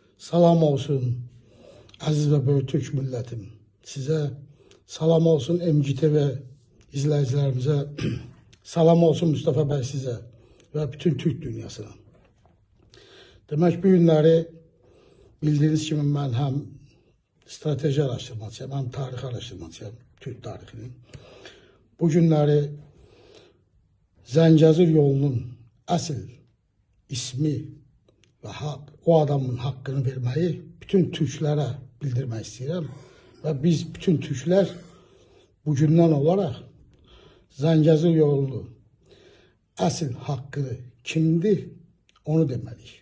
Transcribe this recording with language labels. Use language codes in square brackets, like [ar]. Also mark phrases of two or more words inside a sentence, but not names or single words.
[tr] Salam olsun aziz ve böyük Türk milletim. Size salam olsun MGTV izleyicilerimize, salam olsun Mustafa bəy size ve bütün Türk dünyasına. [az] Demek bu günləri bildiğiniz kimi mən həm strateji araştırmacıyam, həm tarix araştırmacıyam, Türk tarixinin. [tr] Bu günləri Zəngəzur yolunun əsl ismi ve o adamın hakkını vermeyi bütün Türklere bildirmek istedim. Ve biz bütün Türkler bugündən olarak Zəngəzur yolunu əsl hakkını kimdir onu demeliyik.